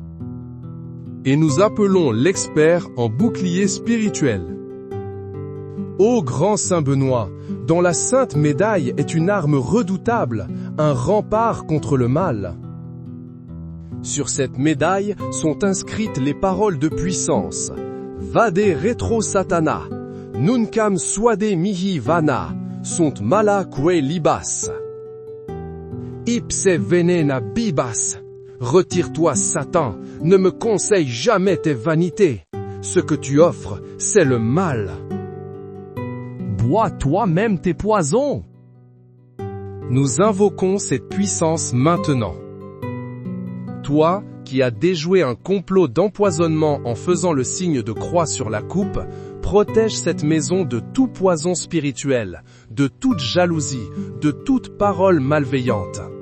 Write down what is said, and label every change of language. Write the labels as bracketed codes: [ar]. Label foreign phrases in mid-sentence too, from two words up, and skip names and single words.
[fr] Et nous appelons l'expert en bouclier spirituel. Ô grand Saint Benoît, dont la sainte médaille est une arme redoutable, un rempart contre le mal. Sur cette médaille sont inscrites les paroles de puissance. [la] Vade retro satana, nuncam suade mihi vana, sunt mala que libas. Ipse venena bibas. [fr] Retire-toi, Satan, ne me conseille jamais tes vanités. Ce que tu offres, c'est le mal. Bois toi-même tes poisons. Nous invoquons cette puissance maintenant. Toi, qui as déjoué un complot d'empoisonnement en faisant le signe de croix sur la coupe, protège cette maison de tout poison spirituel, de toute jalousie, de toute parole malveillante.